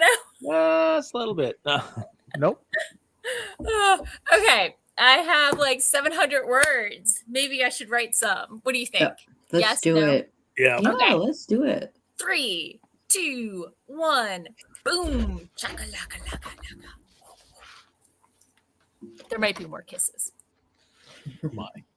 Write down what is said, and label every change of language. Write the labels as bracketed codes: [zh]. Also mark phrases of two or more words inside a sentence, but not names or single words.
[en] Just a little bit. Nope. Oh, okay. I have like 700 words. Maybe I should write some. What do you think? Let's Yes, do no? it. Yeah. Yeah, Okay. let's do it. 3, 2, 1. Boom. Chaka laka laka laka. There might be more kisses. My.